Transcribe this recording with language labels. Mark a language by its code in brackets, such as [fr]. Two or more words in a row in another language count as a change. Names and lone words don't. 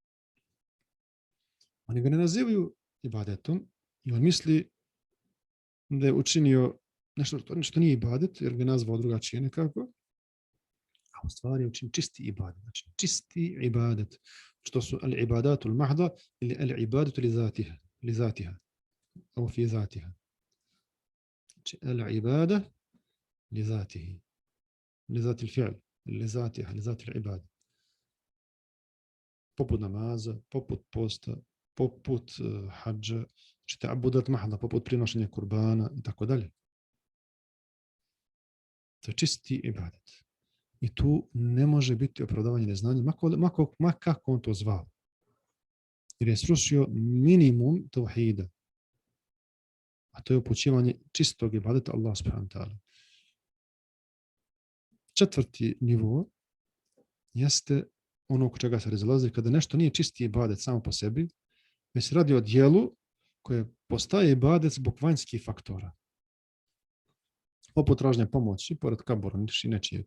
[bs] Oni ga ne nazivaju ibadetom i on misli da je učinio nešto nije ibadet, jer ga nazvao drugačije nekako, a u stvari je učinio čisti ibadet. Znači čisti ibadet, što su [ar] العبادة المحضة [bs] ili [ar] العبادة لذاتها، أو في ذاتها. Znači العبادة لذاته، لذات الفعل، لذاتها، لذات العبادة. [bs] Poput namaza, poput posta, poput hadža, [ar] تعبدات محضة, [bs] poput prinošenja kurbana i tako dalje. To je čisti ibadet. I tu ne može biti opravdavanje neznanja, ma kako on to zvao. Jer je srušio minimum tauhida. A to je upućivanje čistog ibadeta [ar] الله سبحانه وتعالى. [bs] Četvrti nivo jeste ono oko čega se razilazi kada nešto nije čisti ibadet samo po sebi, već se radi o dijelu koje postaje ibadet zbog vanjskih faktora. Poput traženja pomoći, pored kabura i nečijeg.